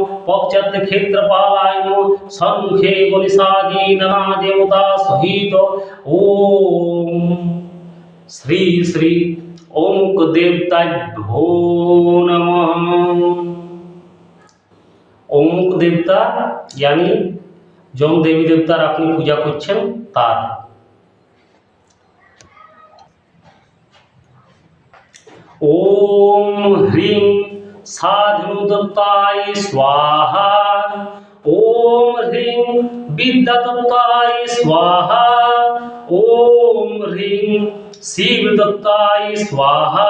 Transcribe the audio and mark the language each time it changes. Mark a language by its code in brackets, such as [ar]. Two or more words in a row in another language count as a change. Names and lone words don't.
[sa] पश्चात् क्षेत्रपालाय नमः। सम्मुखे गणेशादि नाना देवता सहित। ओम श्री श्री ओम देवताभ्यो नमः। ओम देवता [bn] यानी যম দেবী দেবতার আপনি পূজা করছেন তার। [sa] ओम ह्रीं साधुदत्ताय स्वाहा। ओम ह्रीं विद्यादत्ताय स्वाहा। ओम ह्रीं शिवदत्ताय स्वाहा।